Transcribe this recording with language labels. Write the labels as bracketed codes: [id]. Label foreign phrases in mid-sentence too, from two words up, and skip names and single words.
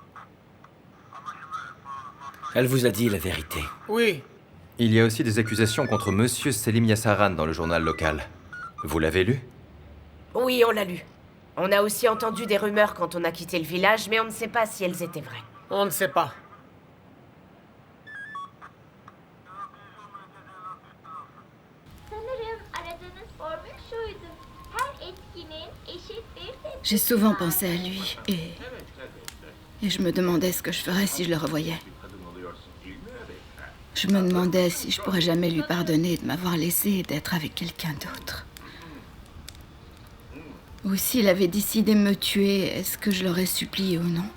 [fr] Elle vous a dit la vérité. Oui. Il y a aussi des accusations contre monsieur Selim Yassaran dans le journal local. Vous l'avez lu? Oui, on l'a lu. On a aussi entendu des rumeurs quand on a quitté le village, mais on ne sait pas si elles étaient vraies. On ne sait pas. [tr] Sanırım aradığınız formül şuydu. Her etkinin eşit bir tepkisi [fr] J'ai souvent pensé à lui et je me demandais ce que je ferais si je le revoyais. Je me demandais si je pourrais jamais lui pardonner de m'avoir laissé et d'être avec quelqu'un d'autre. Ou s'il avait décidé de me tuer, est-ce que je l'aurais supplié ou non?